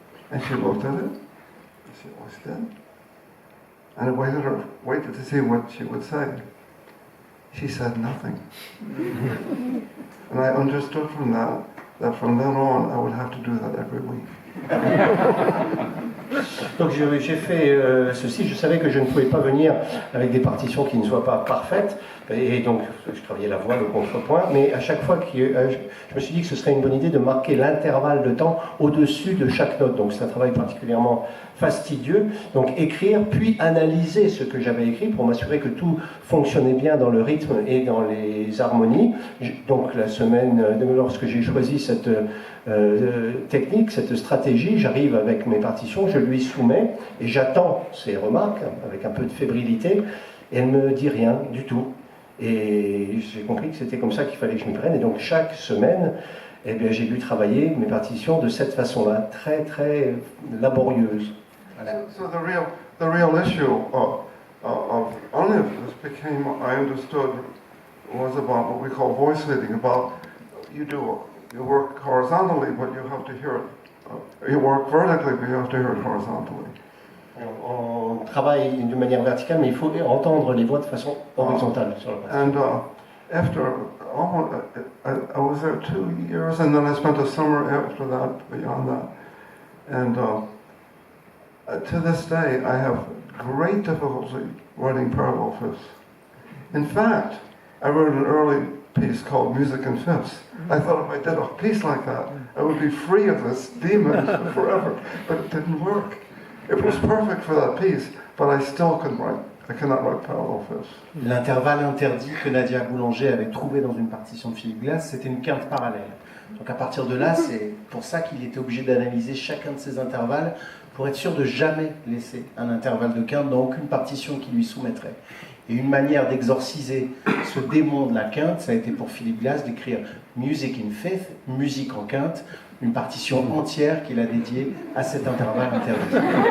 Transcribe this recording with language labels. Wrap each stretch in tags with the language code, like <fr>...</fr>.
<en>And she looked at it, and she always did. And I waited to see what she would say. She said nothing. And I understood from that from then on, I would have to do that every week.</en> <fr>Donc j'ai fait ceci, je savais que je ne pouvais pas venir avec des partitions qui ne soient pas parfaites, et donc je travaillais la voix, le contrepoint, mais à chaque fois que je me suis dit que ce serait une bonne idée de marquer l'intervalle de temps au-dessus de chaque note. Donc c'est un travail particulièrement fastidieux, donc écrire puis analyser ce que j'avais écrit pour m'assurer que tout fonctionnait bien dans le rythme et dans les harmonies. Donc la semaine, lorsque j'ai choisi cette technique, cette stratégie, j'arrive avec mes partitions, je lui soumets et j'attends ses remarques avec un peu de fébrilité, et elle ne me dit rien du tout. Et j'ai compris que c'était comme ça qu'il fallait que je m'y prenne, et donc chaque semaine, eh bien, j'ai dû travailler mes partitions de cette façon-là, très très laborieuse. Voilà.</fr> <en>So the real issue of only this became, I understood, was about what we call voice reading, about you work horizontally, but you have to hear it. You work vertically, but you have to hear it horizontally.</en> <fr>On travaille de manière verticale, mais il faut entendre les voix de façon horizontale sur la partition.</fr> <en>And after almost, I was there 2 years, and then I spent a summer after that, beyond that. And to this day, I have great difficulty writing parallel fifths. In fact, I wrote an early piece called Music in Fifths. I thought if I did a piece like that, I would be free of this demon forever. But it didn't work. It was perfect for that piece, but I still couldn't write. I cannot write parallel fifths.</en> <fr>L'intervalle interdit que Nadia Boulanger avait trouvé dans une partition de Philippe Glass, c'était une quinte parallèle. Donc à partir de là, c'est pour ça qu'il était obligé d'analyser chacun de ces intervalles pour être sûr de jamais laisser un intervalle de quinte dans aucune partition qu'il lui soumettrait. Et une manière d'exorciser ce démon de la quinte, ça a été pour Philip Glass d'écrire Music in Fifth, musique en quinte, une partition entière qu'il a dédiée à cet intervalle interdit.</fr>